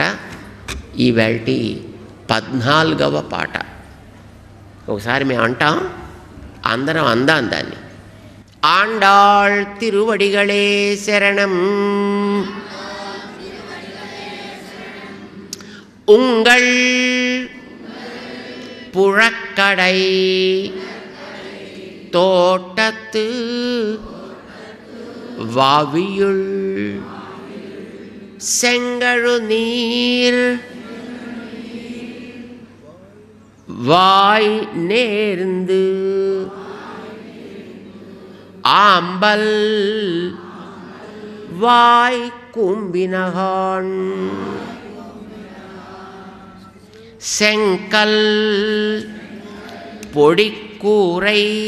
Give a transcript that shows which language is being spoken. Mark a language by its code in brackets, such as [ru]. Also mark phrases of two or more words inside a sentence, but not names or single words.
[te] ఈవేళటి 14వ పాట. ఒకసారి మేము అంటాం, అందరం అందాం దాన్ని. [ta] ஆண்டாள் திருவடிகளே சரணம் உங்கள் புழக்கடை தோட்டத்து வாவியுள் செங்கழு நீர் வாய் நேர்ந்து ஆம்பல் வாய் கூம்பினகான் செங்கல் பொடிக்கூரை